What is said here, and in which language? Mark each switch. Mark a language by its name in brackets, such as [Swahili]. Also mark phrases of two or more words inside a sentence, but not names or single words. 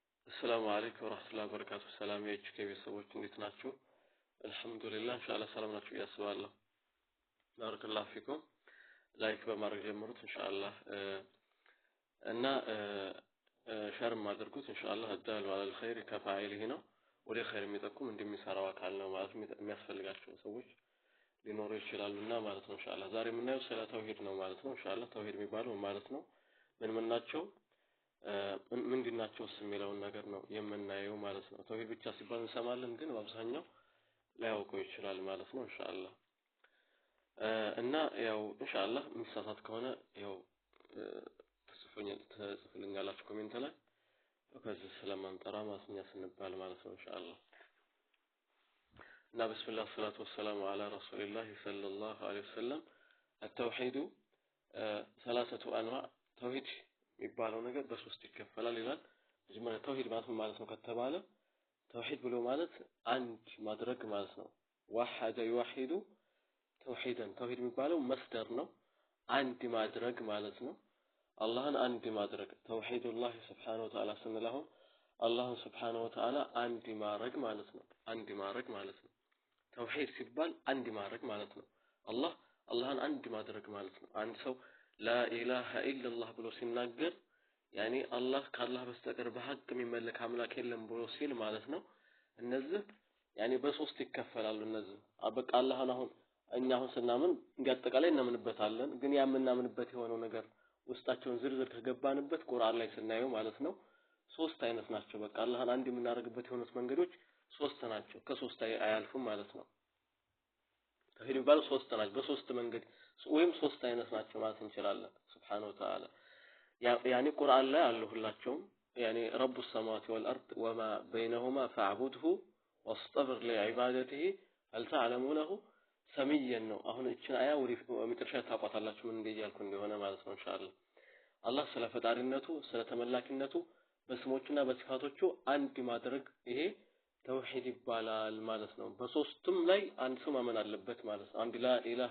[Arabic] السلام عليكم ورحمة الله وبركاته. السلام يا كيف يسوي [Amharic] እንዴት ናችሁ? [Arabic] الحمد لله إن شاء الله [Amharic] ሰላም ናችሁ ያስባለሁ። [Arabic] بارك الله فيكم [Amharic] ላይክ በማድረግ ጀምሩት ኢንሻአላህ እና ሸርም አድርጉት ኢንሻአላህ [Arabic] الدال على الخير كفاعله [Amharic] ነው ወደ ኸይር የሚጠቁም እንደሚሰራው አካል ነው ማለት የሚያስፈልጋቸው ሰዎች ሊኖሩ ይችላሉና ማለት ነው ኢንሻአላህ ዛሬ የምናየው ስለ ተውሂድ ነው ማለት ነው ኢንሻአላህ ተውሂድ የሚባለው ማለት ነው ምን ናቸው ምንድናቸው የሚለውን ነገር ነው የምናየው ማለት ነው ተውሂድ ብቻ ሲባል እንሰማለን ግን በአብዛኛው ላያውቁ ይችላል ማለት ነው ኢንሻአላህ እና ያው ኢንሻአላህ ምሳሳት ከሆነ ያው ተጽፉልኛላችሁ ኮሜንት ላይ ከዚህ ስለማንጠራ ማስኛ ስንባል ማለት ነው ኢንሻአላህ እና [Arabic] بسم الله الصلاة والسلام على رسول الله صلى الله عليه وسلم [Amharic] التوحيد [Arabic] ثلاثه انواع [Amharic] توحيد የሚባለው ነገር በሶስት ይከፈላል ይላል መጀመሪያ ተውሂድ ማለት ነው ከተባለ ተውሂድ ብሎ ማለት አንድ ማድረግ ማለት ነው [Arabic] وحد يوحد توحيدا [Amharic] ተውሂድ የሚባለው መስደር ነው አንድ ማድረግ ማለት ነው አላህን አንድ ማድረግ ተውሂዱላህ [Arabic] سبحانه وتعالى [Amharic] ስንለው አላህን [Arabic] سبحانه وتعالى [Amharic] አንድ ማድረግ ማለት ነው አንድ ማድረግ ማለት ነው ተውሂድ ሲባል አንድ ማድረግ ማለት ነው አላህን አንድ ማድረግ ማለት ነው አንድ ሰው [Arabic] لا إله إلا الله [Amharic] ብሎ ሲናገር [Arabic] يعني الله [Amharic] ከአላህ በስተቀር በሐቅ የሚመለክ አምላክ የለም ብሎ ሲል ማለት ነው እነዚህ يعني በሶስት ይከፈላሉ እነዚህ አበቃ አላህን አሁን እኛ አሁን ስናምን እንዲያጠቃላይ እናምንበታለን ግን ያምናምንበት የሆነው ነገር ውስጣቸውን ዝርዝር ከገባንበት ቁርአን ላይ ስናየው ማለት ነው ሶስት አይነት ናቸው በቃ አላህን አንድ የምናደርግበት የሆኑት መንገዶች ሶስት ናቸው ከሶስት አያልፉም ማለት ነው ተውሂድ ባለው ሶስት ናቸው በሶስት መንገድ ወይም ሶስት አይነት ናቸው ማለት እንችላለን [Arabic] سبحانه وتعالى [Amharic] يعني ቁርአን ላይ አሉ ሁላቸውም [Arabic] يعني رب السماوات والارض وما بينهما فاعبده واصطبر لعبادته هل تعلم له سميا [Amharic] ነው አሁን እቺን አያ ወደ መጨረሻ ታቋታላችሁ ምን እንደያልኩ እንደሆነ ማለት ነው ኢንሻአላህ አላህ ስለ ፈጣሪነቱ ስለ ተመላኪነቱ በስሞቹና በጽፋቶቹ አንድ ማድረግ ይሄ ተውሂድ ይባላል ማለት ነው በሶስቱም ላይ አንድ ሰው ማመን አለበት ማለት ነው አንድ [Arabic] لا إله